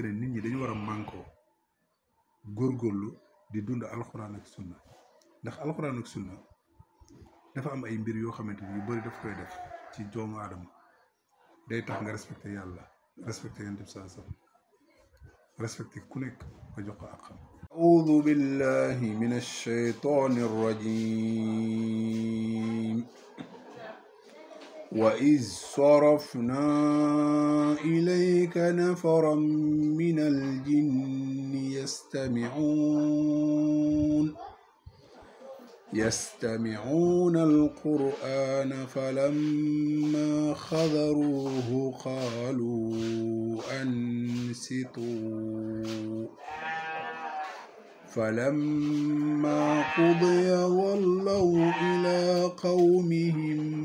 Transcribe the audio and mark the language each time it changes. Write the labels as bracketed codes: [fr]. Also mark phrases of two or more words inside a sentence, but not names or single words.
[wo] ne nit ñi dañu war a mànkoo góorgóorlu di dund alxuraan ak sunna ndax alxuraan ak sunna dafa am ay mbir yoo xamante ni yu bari daf koy def ci doomu aadama day tax nga respecté yàlla respecté yonent bi [ar] صلى الله عليه وسلم [wo] respecté ku nekk nga jox ko ak xam [ar] أعوذ بالله من الشيطان الرجيم وإذ صرفنا إليك نفرا من الجن يستمعون القرآن فلما حضروه قالوا أنصتوا فلما قضي ولوا إلى قومهم